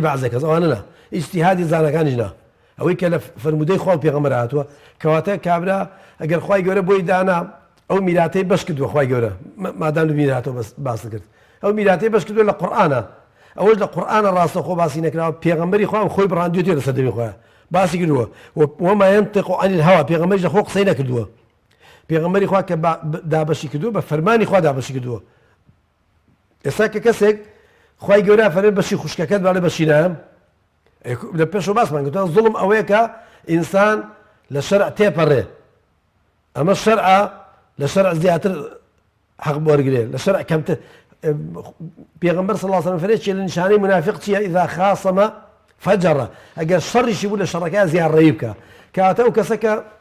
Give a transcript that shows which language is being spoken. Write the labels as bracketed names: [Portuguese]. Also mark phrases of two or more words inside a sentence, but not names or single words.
[Central Kurdish] بەعزێ کەس ئەوانە نا ئیجتیهادی زانەکانیش نا ئەوەی کە لە فەرمودەی خوا و پێغەمبەر هاتووە کەواتە کابرا ئەگەر خوای گەورە بۆی دانا ئەو میراتەی بەش کردووە خوای گەورە مادام میراتەوە باس کرد ئەو میراتەی بەش کردووە لە قورئانە ئەوەش لە قورئانە ڕاستەخۆ باسی نەکراوە پێغەمبەری خوا خۆی بڕاندوێتێ لەسەر دەمی خۆیان باسی کردووە [Arabic] وما ينطق عن الهوى [Central Kurdish] پێغەمبەریش لە خۆ قسەی نەکردووە پێغەمبەری خوا کە دابەشی کردووە بە فەرمانی خوا دابەشی کردووە ئێستا کە کەسێک خوای گەورە فەرمێ بەشی خوشکەکەت باڵێ بەشی نام لە پێشەوە باسمان کردووە زوڵم ئەوەیە کە ئینسان لە شەرع تێپەڕێ ئەمە شەرعە لە شەرع زیاتر حەق وەرگرێ لە شەرع کەمتر پێغەمبەر [Arabic] صلی الله علیه وسلم [Central Kurdish] فەرمێ لە نیشانەی منافق چییە [Arabic] ئیذا خاصەمە فەجەڕە [Central Kurdish] ئەگەر شەڕیشی بوو لە شەڕەکە زیان ڕێی بکە کەواتە ئەو کەسە کە